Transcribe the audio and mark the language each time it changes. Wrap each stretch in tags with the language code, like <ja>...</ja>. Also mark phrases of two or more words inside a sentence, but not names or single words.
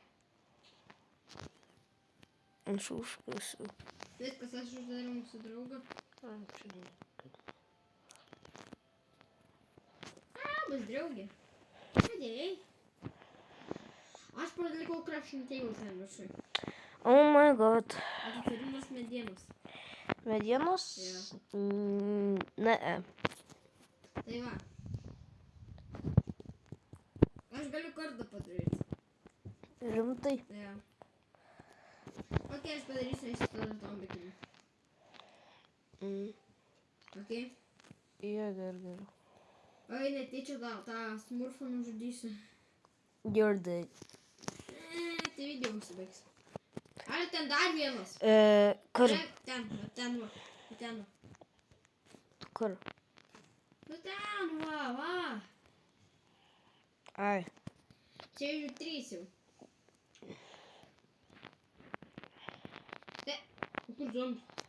<lt>Aš užkasiu. Viskas, aš uždariau mūsų draugą. Labas, draugė. Padėjai. Aš padalikau crafting table ten viršui.</lt> <en>Oh my god.</en> <lt>Atitarimas medienos. Medienos? Jo. Ne. Tai va. Aš galiu kardą padaryti. Rimtai. Jo. Ok, aš padarysiu tada zombį. Ok? Jo, gerai. Oi, netyčia tą smurfą nužudysiu.</lt> <en>You're dead.</en> <lt>Tai video užsibaigs. Ar ten dar vienas? Kur? Ten va. Kur? Nu ten va. Ai. Čia jau 3 jau. Kur zombis?</lt>